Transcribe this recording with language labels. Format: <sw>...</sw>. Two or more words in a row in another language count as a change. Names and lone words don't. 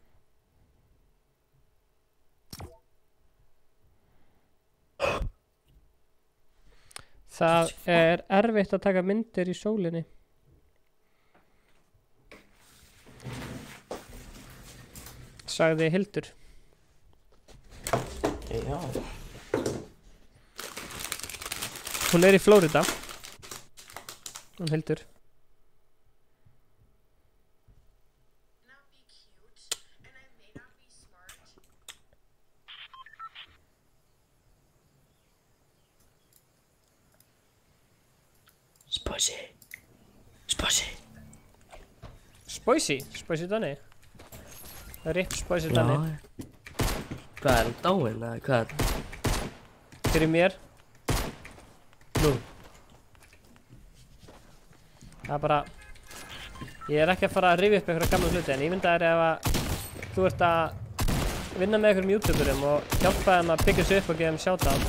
<is>Það er erfitt að taka myndir í sólinni. Sagði Hildur. Já. Hún er í Flórida. Hún Hildur. Spicy. Spicy. Spicy? Spicy Danny? Rip Spicy Danny. Já. Hvað er hann dáinn eða hvað er það? Fyrir mér. Nú. Það er bara... Ég er ekki að fara að rifja upp einhverja gamla hluti, en ég myndi að ef að þú ert að vinna með einhverjum youtuberum og hjálpa þeim að byggja sig upp og gefa þeim shoutout.</is>